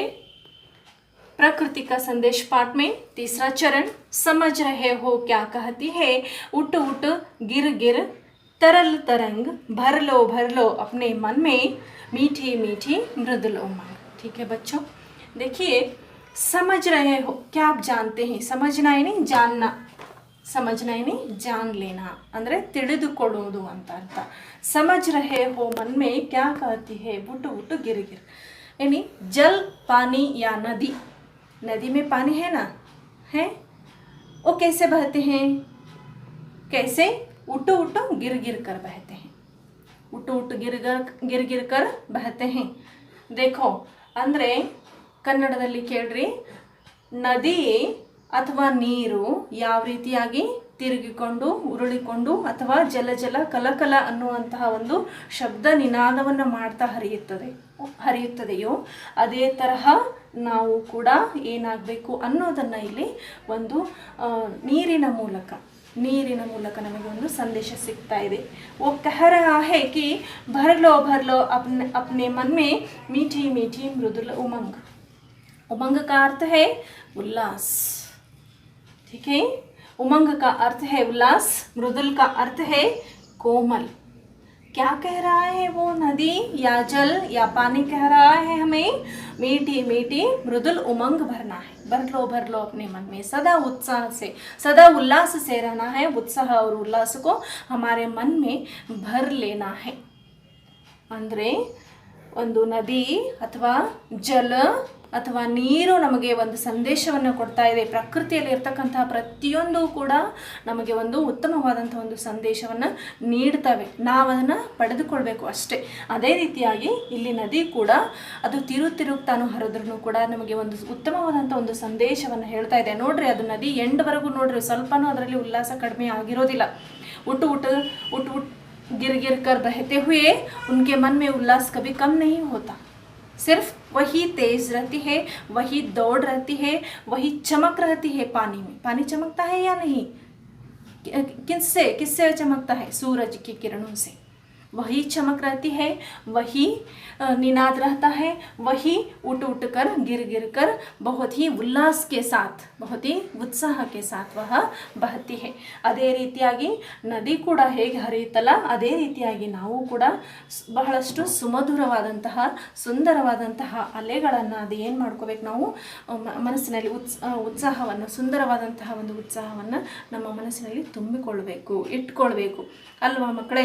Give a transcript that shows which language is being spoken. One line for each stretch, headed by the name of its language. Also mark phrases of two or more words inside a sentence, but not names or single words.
Hindi: प्रकृति का संदेश पाठ में तीसरा चरण, समझ रहे हो क्या कहती है, उठ उठ गिर गिर तरल तरंग, भर लो अपने मन में मीठी मीठी मृदुल उमंग। ठीक है बच्चों, देखिए समझ रहे हो, क्या आप जानते हैं? समझना यानी जानना, समझना यानी जान लेना
Kannada: ಅಂದರೆ ತಿಳಿದುಕೊಳ್ಳೋದು ಅಂತ ಅರ್ಥ।
Hindi: समझ रहे हो मन में क्या कहती है, उठ उठ गिर गिर यानी जल, पानी या नदी। नदी में पानी है ना, है, वो कैसे बहते हैं? कैसे? उठ उठ गिर गिर कर बहते हैं। उठ उठ गिर गिर कर बहते हैं।
Kannada: देखो ಅಂದರೆ ಕನ್ನಡದಲ್ಲಿ ಕೇಳ್ರಿ, ನದಿ ಅಥವಾ ನೀರು ಯಾವ ರೀತಿಯಾಗಿ ತಿರುಗಿಕೊಂಡು ಉರುಳಿಕೊಂಡು ಅಥವಾ ಜಲ ಜಲ ಕಲಕಲ ಅನ್ನುವಂತಹ ಒಂದು ಶಬ್ದ ನಿನಾದವನ್ನು ಮಾಡ್ತಾ ಹರಿಯುತ್ತದೆಯೋ ಅದೇ ತರಹ ನಾವು ಕೂಡ ಏನಾಗಬೇಕು ಅನ್ನೋದನ್ನು ಇಲ್ಲಿ ಒಂದು ನೀರಿನ ಮೂಲಕ ನಮಗೆ ಒಂದು ಸಂದೇಶ ಸಿಗ್ತಾ ಇದೆ।
Hindi: वो कह रहा है कि भर लो अपने मन में मीठी मीठी मृदुल उमंग। उमंग का अर्थ है उल्लास। ठीक है, उमंग का अर्थ है उल्लास, मृदुल का अर्थ है कोमल। क्या कह रहा है वो नदी या जल या पानी? कह रहा है हमें मीठी मीठी मृदुल उमंग भरना है। भर लो अपने मन में, सदा उत्साह से, सदा उल्लास से रहना है। उत्साह और उल्लास को हमारे मन में भर लेना है।
Kannada: ಅಂದರೆ ಒಂದು ನದಿ ಅಥವಾ ಜಲ ಅಥವಾ ನೀರು ನಮಗೆ ಒಂದು ಸಂದೇಶವನ್ನು ಕೊಡ್ತಾ ಇದೆ। ಪ್ರಕೃತಿಯಲ್ಲಿ ಇರ್ತಕ್ಕಂತಹ ಪ್ರತಿಯೊಂದು ಕೂಡ ನಮಗೆ ಒಂದು ಉತ್ತಮವಾದಂಥ ಒಂದು ಸಂದೇಶವನ್ನು ನೀಡ್ತವೆ, ನಾವು ಅದನ್ನು ಪಡೆದುಕೊಳ್ಬೇಕು ಅಷ್ಟೇ। ಅದೇ ರೀತಿಯಾಗಿ ಇಲ್ಲಿ ನದಿ ಕೂಡ ಅದು ತಿರುಗ್ತಾನು ಹರಿದ್ರೂ ಕೂಡ ನಮಗೆ ಒಂದು ಉತ್ತಮವಾದಂಥ ಒಂದು ಸಂದೇಶವನ್ನು ಹೇಳ್ತಾ ಇದೆ। ನೋಡ್ರಿ, ಅದು ನದಿ ಎಂಡ್ವರೆಗೂ ನೋಡ್ರಿ, ಸ್ವಲ್ಪನೂ ಅದರಲ್ಲಿ ಉಲ್ಲಾಸ ಕಡಿಮೆ ಆಗಿರೋದಿಲ್ಲ।
Hindi: उठ उठ गिर गिर कर बहते हुए उनके मन में उल्लास कभी कम नहीं होता। सिर्फ वही तेज रहती है, वही दौड़ रहती है, वही चमक रहती है पानी में। पानी चमकता है या नहीं? किससे चमकता है? सूरज की किरणों से। वही चमक रहती है, वही निनाद रहता है, वही उठ उठ कर गिर गिर कर बहुत ही उल्लास के साथ, बहुत ही उत्साह के साथ वह बहती है।
Kannada: ಅದೇ ರೀತಿಯಾಗಿ ನದಿ ಕೂಡ ಹೇಗೆ ಹರಿಯುತ್ತಲ್ಲ ಅದೇ ರೀತಿಯಾಗಿ ನಾವು ಕೂಡ ಬಹಳಷ್ಟು ಸುಮಧುರವಾದಂತಹ ಸುಂದರವಾದಂತಹ ಅಲೆಗಳನ್ನು ಅದು ಏನು ಮಾಡ್ಕೋಬೇಕು, ನಾವು ಮನಸ್ಸಿನಲ್ಲಿ ಉತ್ಸಾಹವನ್ನು, ಸುಂದರವಾದಂತಹ ಒಂದು ಉತ್ಸಾಹವನ್ನು ನಮ್ಮ ಮನಸ್ಸಿನಲ್ಲಿ ತುಂಬಿಕೊಳ್ಬೇಕು, ಇಟ್ಕೊಳ್ಬೇಕು ಅಲ್ವಾ ಮಕ್ಕಳೇ?